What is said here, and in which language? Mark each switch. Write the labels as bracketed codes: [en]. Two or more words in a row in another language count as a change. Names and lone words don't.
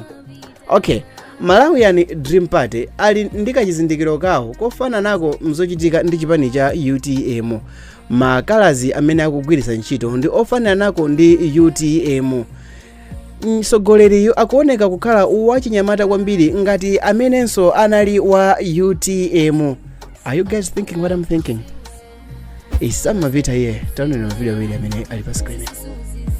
[ny] Okay, Malawian Dream Party ali ndi kachizindikiro kawo kofana nako mzochitika ndi chipani cha UTM. Makalazi amene akugwiritsa ntchito ndi ofanana nako ndi UTM. msogoleriyu akuoneka kukhala wachinyamata kwambiri ngati amenenso anali wa UTM. [en] Are you guys thinking what I'm thinking? Isam mavita here. [ny] Taonera mavideo awiri amene ali pa screen.